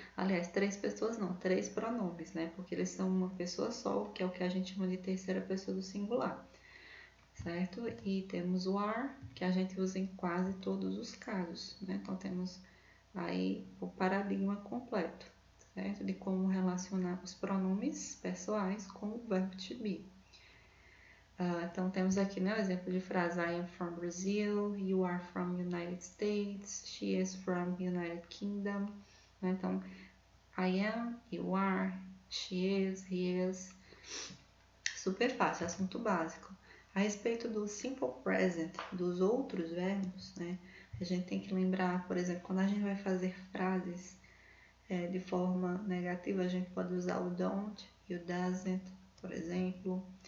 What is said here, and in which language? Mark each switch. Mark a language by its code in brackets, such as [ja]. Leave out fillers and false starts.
[pt] Aliás, três pessoas não, três pronomes, né? Porque eles são uma pessoa só, que é o que a gente chama de terceira pessoa do singular. Certo? E temos o are, que a gente usa em quase todos os casos, né? Então, temos aí o paradigma completo, certo? De como relacionar os pronomes pessoais com o verbo to be. Então, temos aqui, né, o exemplo de frase [en] I am from Brazil, you are from United States, she is from United Kingdom. Né? Então, I am, you are, she is, he is. [pt] Super fácil, assunto básico. A respeito do simple present, dos outros verbos, né, a gente tem que lembrar, por exemplo, quando a gente vai fazer frases de forma negativa, a gente pode usar o don't e o doesn't, por exemplo.